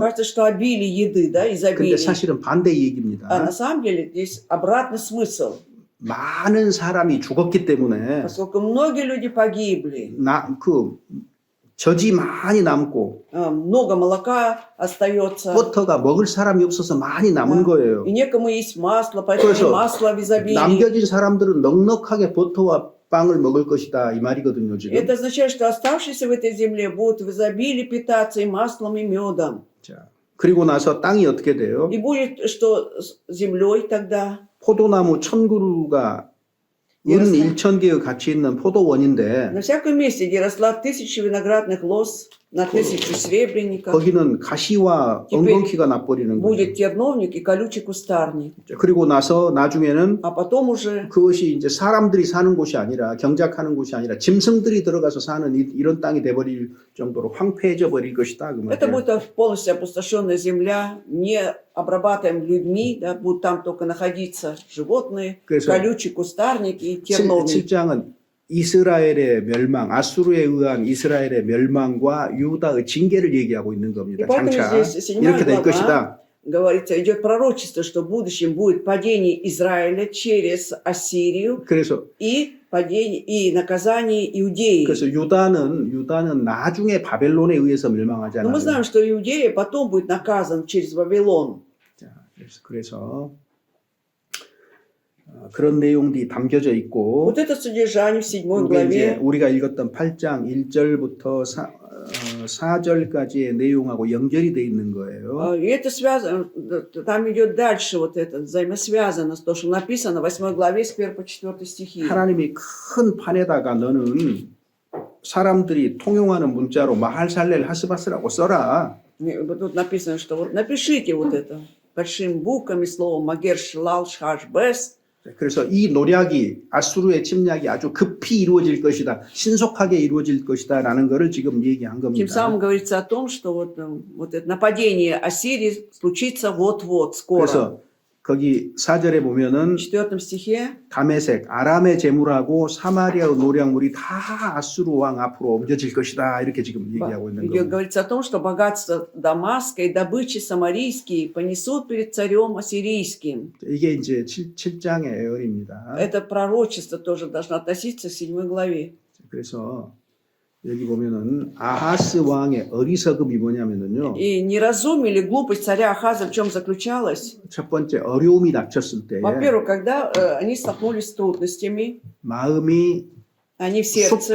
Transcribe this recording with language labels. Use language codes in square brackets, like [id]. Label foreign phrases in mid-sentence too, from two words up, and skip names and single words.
[ru] кажется, что обилие еды, да, [ko] 근데 [ru] изобилие. [ko] 사실은 반대 [ru] А [ko] 얘기입니다. [ru] на самом деле здесь обратный смысл. [ko] 많은 사람이 죽었기 때문에 [ru] Поскольку многие люди погибли, [ko] 젖이 많이 남고 [ru] много молока остается, [ko] 버터가 먹을 사람이 없어서 많이 남은 거예요. [ru] и некому есть масло, поэтому [ko] 그래서 [ru] и масло в изобилии. [ko] 남겨진 사람들은 넉넉하게 버터와 빵을 먹을 것이다 이 말이거든요 지금. [ru] Это означает, что оставшиеся в этой земле будут в изобилии питаться и маслом, и медом. [ko] 자, 그리고 на서 땅이 어떻게 돼요? [ru] И будет что с землей тогда? [ko] 포도나무 1000그루가 은 1000개의 가치 있는 포도원인데 [ru] На всяком месте, где росла 1000 виноградных лоз, на 1000 серебряников, [ko] 거기는 가시와 엉겅퀴가 나버리는 거예요. [ru] будет терновник и колючий кустарник. [ko] 그리고 나서 나중에는 [ru] А потом уже [ko] 그것이 이제 사람들이 사는 곳이 아니라 경작하는 곳이 아니라 짐승들이 들어가서 사는 이런 땅이 돼버릴 정도로 황폐해져 버릴 것이다 그 [ru] это [ko] 말이에요. [ru] будет полностью опустошенная земля, не обрабатываем людьми, да, будут там только находиться животные, [ko] 그래서 [ru] колючий кустарник и терновник. [ko] 7장은 이스라엘의 멸망, 아수르에 의한 이스라엘의 멸망과 유다의 징계를 얘기하고 있는 겁니다. [ru] И поэтому [ko] 장차 [ru] здесь 7 [ko] 이렇게 될 [ru] глава [ko] 것이다. [ru] говорится, идет пророчество, что в будущем будет падение Израиля через Ассирию [ko] 그래서 [ru] и падение и наказание Иудеи. [ko] 유다는 나중에 바벨론에 의해서 [ru] Но [ko] 멸망하잖아요. [ru] мы знаем, что Иудея потом будет наказан через Вавилон. [ko] 자, 그래서 그런 내용들이 담겨져 있고 [ru] Вот это содержание в 7 [ko] 이게 이제 [ru] главе. [ko] 우리가 읽었던 8장 1절부터 4절까지의 내용하고 연결이 돼 있는 거예요. [ru] И это связано, там идет дальше вот это, взаимосвязано с то, что написано в 8 главе с 1 по 4 стихи. [ko] 하나님이 큰 판에다가 너는 사람들이 통용하는 문자로 마할살렐 하스바스라고 써라. [ru] Вот тут написано, что вот напишите вот это большими буквами слово Магер Шилал Шхаш Бес. [ko] 그래서 이 노략이 아수르의 침략이 아주 급히 이루어질 것이다. 신속하게 이루어질 것이다라는 것을 지금 얘기한 [ru] Тем [ko] 겁니다. [ru] самым говорится о том, что вот это нападение Ассирии случится вот-вот, скоро. [ko] 그래서 거기 4절에 보면은 [ru] В 4 стихе [ko] 다메섹, 아람의 재물하고 사마리아의 노략물이 다 아수르 왕 앞으로 옮겨질 것이다. 이렇게 지금 얘기하고 있는 겁니다. [ru] говорится о том, что богатство Дамаска и добычи самарийские понесут перед царем ассирийским. [ko] 이게 이제 7장의 예언입니다. [ru] Это пророчество тоже должно относиться к 7 главе. [ko] 그래서 여기 보면은 아하스 왕의 어리석음이 뭐냐면은요. [ru] И неразумие или глупость царя Ахаза в чем заключалась? [ko] 첫 번째 어려움이 닥쳤을 때에 [ru] Во-первых, когда они столкнулись с трудностями, [ko] 마음이 [ru] они в сердце,